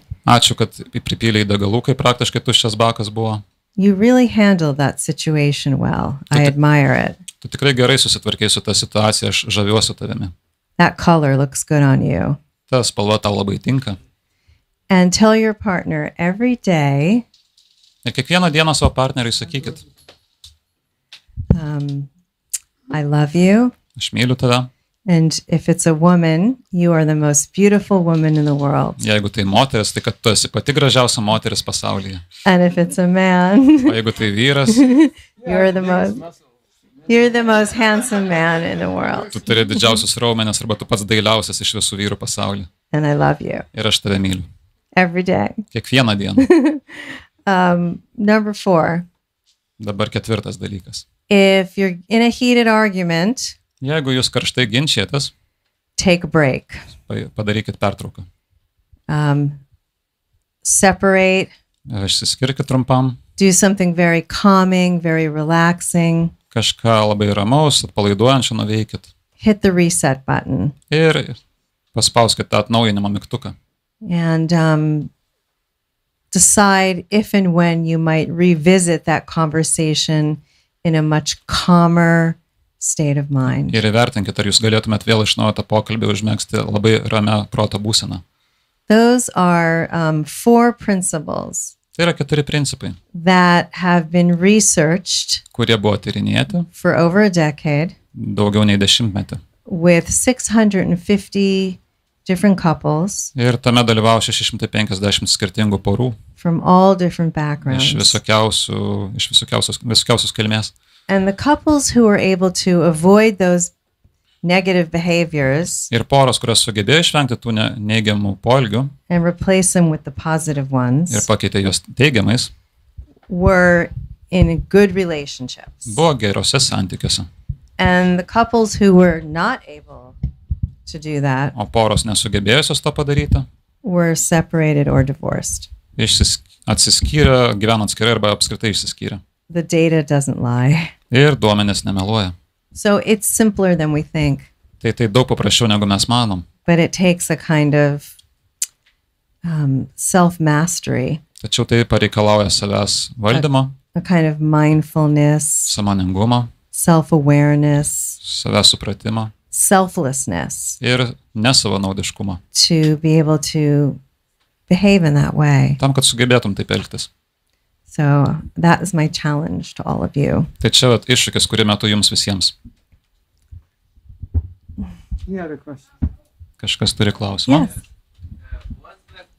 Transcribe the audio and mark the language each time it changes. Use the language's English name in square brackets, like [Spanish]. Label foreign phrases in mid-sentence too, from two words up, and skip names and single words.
[Lithuanian] Ačiū, kad pripylei degalų, kai praktiškai tuščias bakas buvo. [English] You really handled that situation well. I admire it. [Lithuanian] Tu tikrai gerai susitvarkei su tą situaciją, aš žaviuosi tavimi. [English] That color looks good on you. [Lithuanian] Ta spalva tau labai tinka. [English] And tell your partner every day, [Lithuanian] Ir kiekvieną dieną savo partneriui sakykit, [English] I love you. [Lithuanian] aš myliu tave. [English] And if it's a woman, you are the most beautiful woman in the world. [Lithuanian] Jeigu tai moteris, tai kad tu esi pati gražiausia moteris pasaulyje. [English] And if it's a man, [Lithuanian] O jeigu tai vyras, [English] you're the most handsome man in the world. [Lithuanian] tu turi didžiausius raumenis arba tu pats dailiausias iš visų vyrų pasaulyje. [English] And I love you [Lithuanian] Ir aš tave myliu. [English] every day. [Lithuanian] Kiekvieną dieną. [English] Number 4, [Lithuanian] Dabar ketvirtas dalykas. [English] if you're in a heated argument, [Lithuanian] Jeigu jūs karštai ginčijatės, [English] take a break. [Lithuanian] padarykit pertrauką. [English] Separate, [Lithuanian] Išsiskirkit trumpam, [English] do something very calming, very relaxing. [Lithuanian] kažką labai ramaus, atpalaiduojančio nuveikit [English] Hit the reset button. [Lithuanian] ir paspauskit tą atnaujinimo mygtuką. [English] And decide if and when you might revisit that conversation in a much calmer state of mind. [Lithuanian] Ir įvertinkit, ar jūs galėtumėt vėl iš naujo tą pokalbį užmėgsti labai ramia proto būseną. [English] Those are 4 principles [Lithuanian] Tai yra 4 principai, [English] that have been researched [Lithuanian] kurie buvo tyrinėti [English] for over a decade [Lithuanian] daugiau nei 10-metį. [English] with 650 different couples [Lithuanian] Ir tame dalyvavo 650 skirtingų porų [English] from all different [Lithuanian] iš [English] backgrounds. [Lithuanian] visokiausios kilmės. [English] And the couples who were able to avoid those negative behaviors [Lithuanian] Ir poros, kurios sugebėjo išvengti tų neigiamų poelgių [English] and replace them with the positive [Lithuanian] ir [English] ones [Lithuanian] pakeitė juos teigiamais, [English] were in good relationships. [Lithuanian] buvo gerose santykiuose. [English] And the couples who were not able to do that [Lithuanian] O poros nesugebėjusios to padaryti, [English] were separated or divorced. [Lithuanian] atsiskyrė, gyveno atskirai arba apskritai išsiskyrė. [English] The data doesn't lie. [Lithuanian] Ir duomenės nemeluoja. [English] So it's simpler than we think, [Lithuanian] Tai daug paprasčiau, negu mes manom. [English] but it takes a kind of self-mastery, [Lithuanian] Tačiau tai pareikalauja savęs valdymo, [English] a kind of mindfulness, [Lithuanian] sąmoningumo, [English] self-awareness, [Lithuanian] savęs supratimo [English] selflessness [Lithuanian] ir nesavanaudiškumo. [English] to be able to behave in that way. [Lithuanian] Tam, kad sugebėtum taip elgtis. [English] So that is my challenge to all of you. [Lithuanian] Tai čia vat iššūkis, kurį metu jums visiems. [English] You had a question. [Lithuanian] Kažkas turi klausimą? [English] Yes. What's